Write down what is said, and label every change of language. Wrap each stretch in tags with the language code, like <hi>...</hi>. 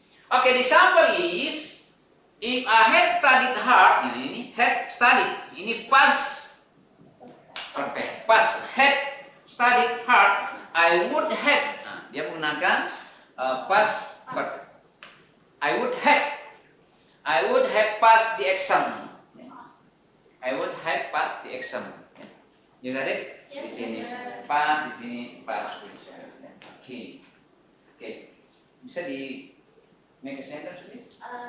<en>Okay, the example is if I had studied hard,</en> <id>ini had studied, ini</id> <en>past perfect. Past had studied hard, I would have.</en> <id>Nah, dia menggunakan past.</id> <en>I would have passed the exam. I would have passed the exam. You got it? Yes,</en> <id>Di sini</id> <en>sir.</en> <id>pas, di sini pas. Oke. Bisa di</id> <en>make a sentence please?</en>